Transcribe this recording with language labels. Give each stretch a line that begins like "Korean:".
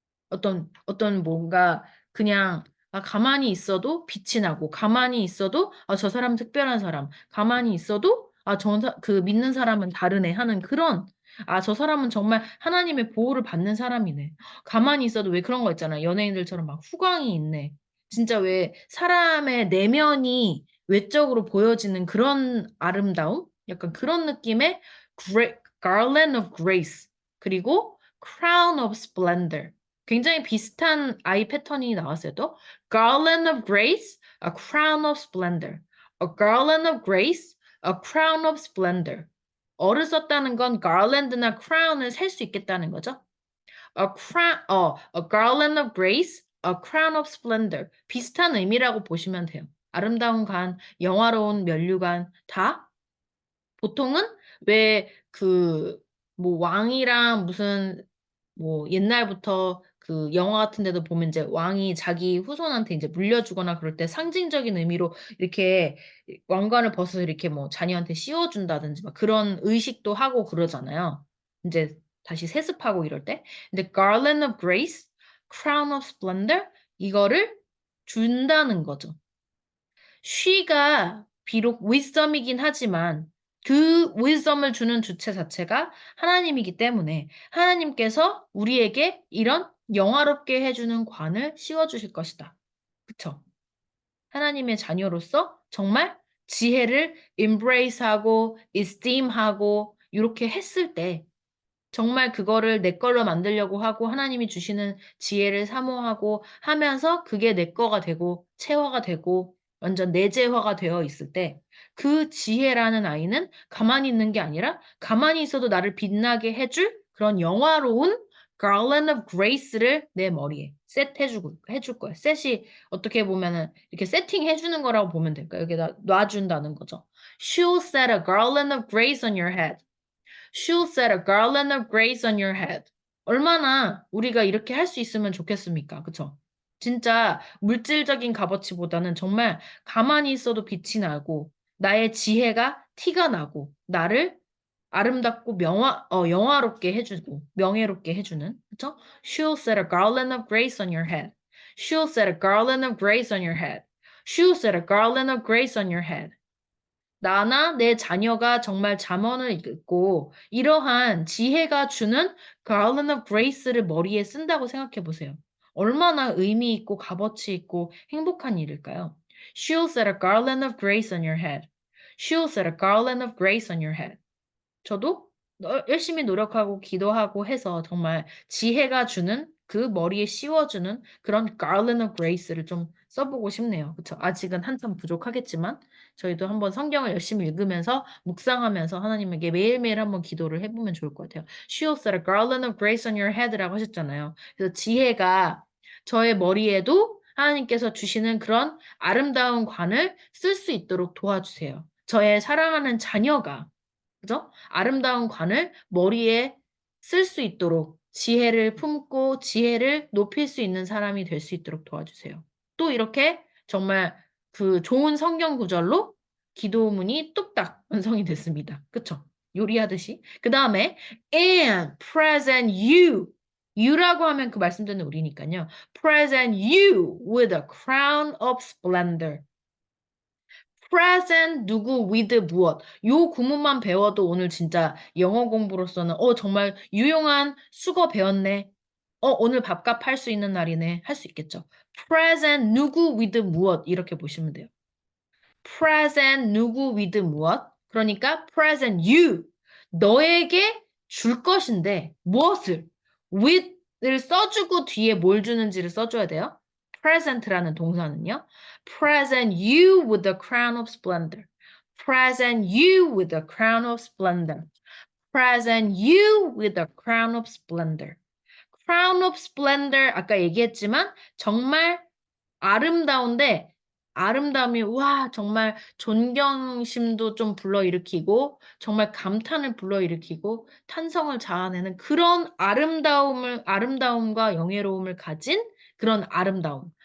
Korean: 어떤 뭔가 그냥 가만히 있어도 빛이 나고 가만히 있어도 저 사람 특별한 사람 가만히 있어도 그 믿는 사람은 다르네 하는 그런 저 사람은 정말 하나님의 보호를 받는 사람이네. 가만히 있어도 왜 그런 거 있잖아. 연예인들처럼 막 후광이 있네. 진짜 왜 사람의 내면이 외적으로 보여지는 그런 아름다움? 약간 그런 느낌의
English: garland of grace
Korean: 그리고
English: crown of splendor.
Korean: 굉장히 비슷한 아이 패턴이 나왔어요.
English: 또 garland of grace, a crown of splendor. A garland of grace, a crown of splendor.
Korean: 어를 썼다는 건 garland나 crown을 셀 수 있겠다는 거죠.
English: A garland of grace, a crown of splendor.
Korean: 비슷한 의미라고 보시면 돼요. 아름다운 관, 영화로운 면류관 다 보통은 왜 뭐 왕이랑 무슨 뭐 옛날부터 그 영화 같은 데도 보면 이제 왕이 자기 후손한테 이제 물려주거나 그럴 때 상징적인 의미로 이렇게 왕관을 벗어서 이렇게 뭐 자녀한테 씌워준다든지 막 그런 의식도 하고 그러잖아요. 이제 다시 세습하고 이럴 때. 근데
English: garland of grace, crown of splendor
Korean: 이거를 준다는 거죠. she가 비록 wisdom이긴 하지만 그 wisdom을 주는 주체 자체가 하나님이기 때문에 하나님께서 우리에게 이런 영화롭게 해주는 관을 씌워주실 것이다. 그쵸? 하나님의 자녀로서 정말 지혜를 embrace하고 esteem하고 이렇게 했을 때 정말 그거를 내 걸로 만들려고 하고 하나님이 주시는 지혜를 사모하고 하면서 그게 내 거가 되고 체화가 되고 완전 내재화가 되어 있을 때 그 지혜라는 아이는 가만히 있는 게 아니라 가만히 있어도 나를 빛나게 해줄 그런 영화로운
English: garland of grace
Korean: 를 내 머리에 해줄 거야. 셋이 어떻게 보면은 이렇게 세팅해주는 거라고 보면 될까요? 여기다 놔준다는 거죠.
English: She'll set a garland of grace on your head. She'll set a garland of grace on your head.
Korean: 얼마나 우리가 이렇게 할 수 있으면 좋겠습니까? 그쵸? 진짜 물질적인 값어치보다는 정말 가만히 있어도 빛이 나고 나의 지혜가 티가 나고 나를 아름답고 영화롭게 해주고 명예롭게 해주는 그쵸?
English: She'll set a garland of grace on your head. She'll set a garland of grace on your head. She'll set a garland of grace on your head.
Korean: 나나 내 자녀가 정말 잠언을 읽고 이러한 지혜가 주는
English: garland of grace
Korean: 를 머리에 쓴다고 생각해 보세요. 얼마나 의미 있고 값어치 있고 행복한 일일까요?
English: She'll set a garland of grace on your head. She'll set a garland of grace on your head.
Korean: 저도 열심히 노력하고 기도하고 해서 정말 지혜가 주는 그 머리에 씌워주는 그런
English: garland of grace
Korean: 를 좀 써보고 싶네요. 그쵸? 아직은 한참 부족하겠지만 저희도 한번 성경을 열심히 읽으면서 묵상하면서 하나님에게 매일매일 한번 기도를 해보면 좋을 것 같아요.
English: She'll set a garland of grace on your head
Korean: 라고 하셨잖아요. 그래서 지혜가 저의 머리에도 하나님께서 주시는 그런 아름다운 관을 쓸 수 있도록 도와주세요. 저의 사랑하는 자녀가 그죠? 아름다운 관을 머리에 쓸 수 있도록 지혜를 품고 지혜를 높일 수 있는 사람이 될 수 있도록 도와주세요. 또 이렇게 정말 그 좋은 성경 구절로 기도문이 뚝딱 완성이 됐습니다. 그쵸? 요리하듯이. 그 다음에
English: and present you.
Korean: you라고 하면 그 말씀드리는 우리니까요.
English: present you with a crown of splendor.
Korean: present 누구 with 무엇 요 구문만 배워도 오늘 진짜 영어 공부로서는 정말 유용한 수거 배웠네. 오늘 밥값 할 수 있는 날이네. 할 수 있겠죠. present 누구 with 무엇 이렇게 보시면 돼요. present 누구 with 무엇 그러니까
English: present you.
Korean: 너에게 줄 것인데 무엇을? with를 써주고 뒤에 뭘 주는지를 써줘야 돼요. present라는 동사는요.
English: present you with the crown of splendor. present you with the crown of splendor. present you with the crown of splendor. crown of splendor
Korean: 아까 얘기했지만 정말 아름다운데 아름다움이 와 정말 존경심도 좀 불러일으키고 정말 감탄을 불러일으키고 탄성을 자아내는 그런 아름다움과 영예로움을 가진 그런 아름다움.